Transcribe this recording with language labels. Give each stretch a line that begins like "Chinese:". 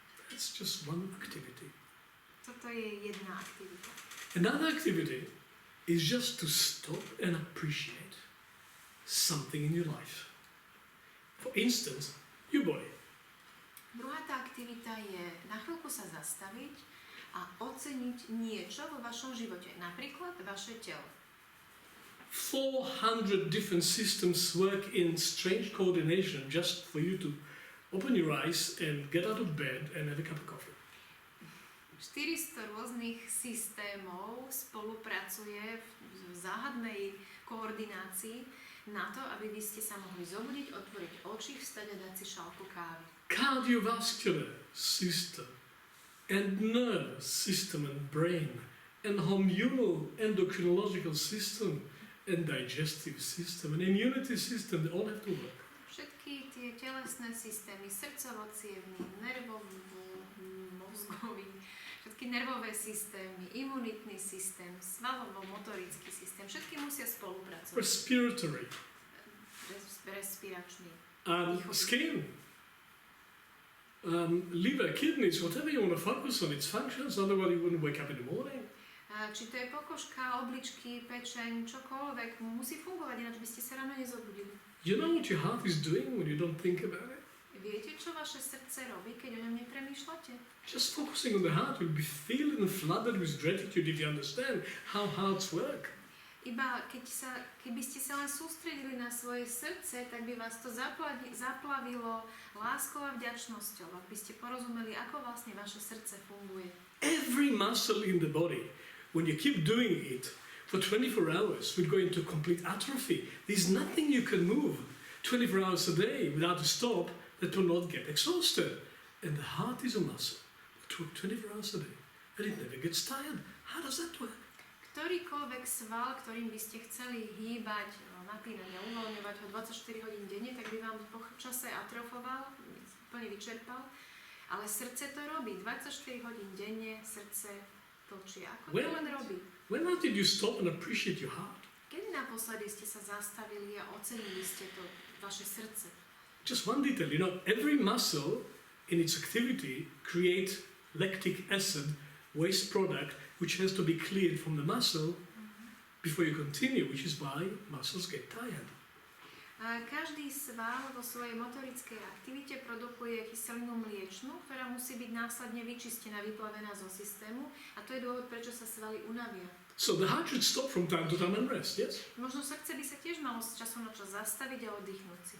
English: That's just one activity.
Slovak: Toto je jedna aktivita.
English: Another activity is just to stop and appreciate something in your life. For instance, your body.
Slovak: Druhá tá aktivita je na chvíľku sa zastaviť a oceniť niečo vo vašom živote, napríklad vaše telo.
English: 400 different systems work in strange coordination just for you to open your eyes and get out of bed and have a cup of coffee.
Slovak: 400 rôznych systémov spolupracuje v záhadnej koordinácii na to, aby vy ste sa mohli zobudiť, otvoriť oči, vstať a dať si šálku kávy.
English: Cardiovascular system and nervous system and brain and hormonal endocrinological system and digestive system and immunity system, they all have to work.
Slovak: Všetky tie telesné systémy, srdcovo-cievny, nervovo-mozgový, všetky nervové systémy, imunitný systém, svalovo-motorický systém, všetky musia spolupracovať.
English: Respiratory.
Slovak: Respiračný.
English: Skin. Liver, kidneys, whatever you want to focus on, its functions, otherwise you wouldn't wake up in the morning.
Slovak: Či to je pokožka, obličky, pečeň, čokoľvek, musí fungovať, ináč by ste sa ráno nezobudili.
English: You know what your heart is doing when you don't think about it?
Slovak: Viete, čo vaše srdce robí, keď o ňom nepremýšľate?
English: Just focusing on the heart will be filled and flooded with gratitude if you understand how hearts work.
Slovak: Iba keby ste sa len sústredili na svoje srdce, tak by vás to zaplavilo láskou a vďačnosťou, ak by ste porozumeli, ako vlastne vaše srdce funguje.
English: Every muscle in the body, when you keep doing it for 24 hours, will go into complete atrophy. There's nothing you can move 24 hours a day without a stop that will not get exhausted. And the heart is a muscle that works 24 hours a day and it never gets tired. How does that work?
Slovak: Ktorýkoľvek sval, ktorým by ste chceli hýbať, napínať a uvoľňovať ho 24 hodín denne, tak by vám po čase atrofoval, úplne vyčerpal. Ale srdce to robí. 24 hodín denne srdce tlčí. Ako to len robí?
English: When did you stop and appreciate your heart?
Slovak: Kedy naposledy ste sa zastavili a ocenili ste to, vaše srdce?
English: Just one detail, you know, every muscle in its activity creates lactic acid, waste product, which has to be cleared from the muscle before you continue, which is why muscles get tired.
Slovak: Každý sval vo svojej motorickej aktivite produkuje kyselinu mliečnu, ktorá musí byť následne vyčistená, vyplavená zo systému a to je dôvod, prečo sa svaly unavia.
English: So the heart should stop from time to time and rest, yes?
Slovak: Možno srdce by sa tiež malo z času na čas zastaviť a oddychnúť si.